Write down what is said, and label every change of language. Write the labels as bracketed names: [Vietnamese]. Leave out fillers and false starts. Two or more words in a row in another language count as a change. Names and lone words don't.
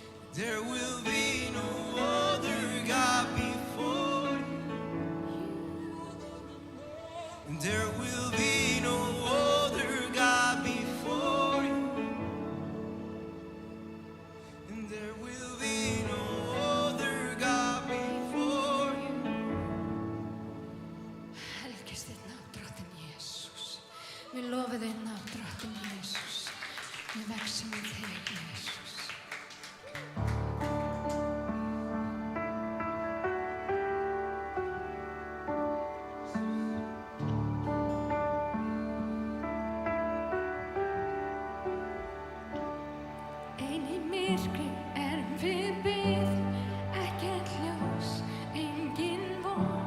[English] There will be no other God before you. There will be no other God before you. And there will be no other God before you. [Icelandic] Helgist þitt nafn, Drottinn Jesús. Við lofum þitt nafn, Drottinn Jesús. Við vexum í þig, Jesús. Ein í myrkri erum við byggð, ekkert ljós, engin von.